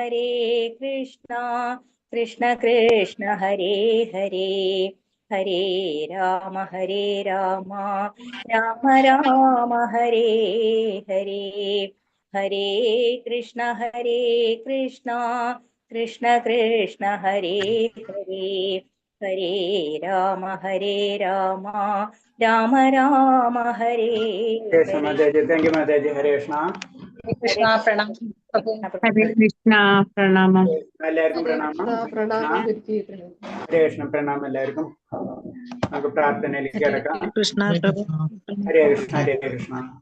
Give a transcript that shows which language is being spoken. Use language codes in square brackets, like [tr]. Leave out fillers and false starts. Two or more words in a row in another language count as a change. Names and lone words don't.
[sa] കൃഷ്ണ ഹരേ ഹരേ ഹരേ രാമ രാമ രാമ ഹരേ ഹരേ ഹരേ കൃഷ്ണ കൃഷ്ണ ഹരേ ഹരേ ഹരേ രാമ രാമ രാമ ഹരേ [en] thank you Mataji. [sa] ഹരേ കൃഷ്ണ. [ml] കൃഷ്ണ പ്രണാമം. [sa] ഹരേ കൃഷ്ണ [ml] പ്രണാമം. എല്ലാവർക്കും പ്രണാമം. [sa] ഹരേ കൃഷ്ണ [ml] പ്രണാമം എല്ലാവർക്കും. നമുക്ക് പ്രാർത്ഥനയിലേക്ക് കിടക്കാം. [sa] ഹരേ കൃഷ്ണ ഹരേ കൃഷ്ണ.